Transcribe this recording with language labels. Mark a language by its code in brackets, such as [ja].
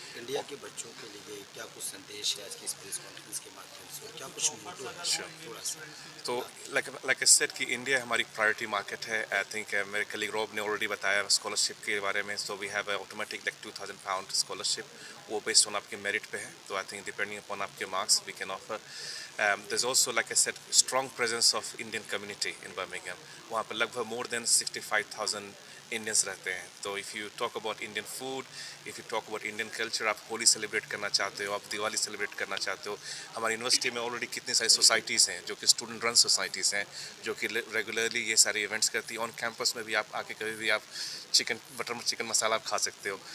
[hi] India के बच्चों के लिए क्या कुछ संदेश है आज की इस प्रेस कॉन्फ्रेंस के माध्यम से, क्या कुछ मोटो है? [en] Sure. [hi] थोड़ा सा. तो [en] like I said [hi] कि इंडिया हमारी प्रायोरिटी मार्केट है. [en] I think [hi] मेरे कलीग रॉब ने ऑलरेडी बताया स्कॉलरशिप के बारे में. [en] so we have automatic like [hi] £2,000 scholarship, वो [en] based on [hi] आपके मेरिट पे है. तो [en] I think [hi] डिपेंडिंग अपॉन आपके marks [en] We can offer. there's also, like I said, strong presence of Indian community in Birmingham. [hi] वहाँ पर लगभग [en] more than 65,000 [hi] इंडियंस रहते हैं. तो [en] if you talk about Indian food, if you talk about Indian culture, [hi] आप Holi celebrate करना चाहते हो, आप दिवाली सेलिब्रेट करना चाहते हो, हमारी यूनिवर्सिटी में ऑलरेडी कितनी सारी सोसाइटीज़ हैं जो कि स्टूडेंट रन सोसाइटीज़ हैं, जो कि रेगुलरली ये सारे इवेंट्स करती हैं. ऑन कैंपस में भी आप आके कभी भी आप बटर चिकन मसाला आप खा सकते हो.